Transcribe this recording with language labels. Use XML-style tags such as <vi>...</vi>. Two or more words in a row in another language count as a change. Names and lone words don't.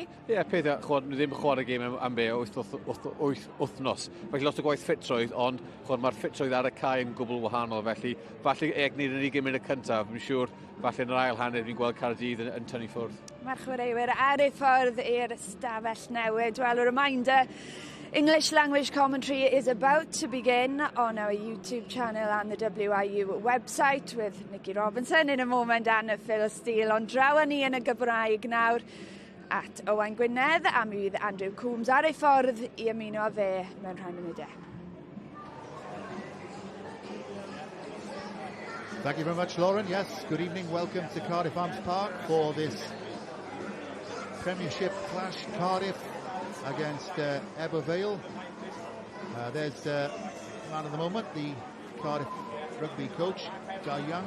<cy>Ie, peth nhw ddim yn chwarae gêm am be 8 wythnos. Felly lot o gwaith ffitrwydd, ond mae'r ffitrwydd ar y cae yn gwbl wahanol. Felly, falle egni yn 20 munud cyntaf, fi'n siŵr, falle yn yr ail hanner fi'n gweld Cardiff yn tynnu ffwrdd. Mae'r chwaraewyr ar eu ffordd i'r stafell newid.</cy> <en>Well, a reminder, English language commentary is about to begin on our YouTube channel and the WIU website with Nicky Robinson in a moment and Phil Steele.</en> <cy>Ond draw ni yn y Gymraeg nawr at Owain Gwynedd a mi fydd Andrew Coombs ar ei ffordd i ymuno â fe mewn rhai munudau.</cy> <en>Thank you very much, Lauren. Yes, good evening. Welcome to Cardiff Arms Park for this Premiership clash. Cardiff against Ebbw Vale. There's man of the moment, the Cardiff rugby coach, Guy Young.</en>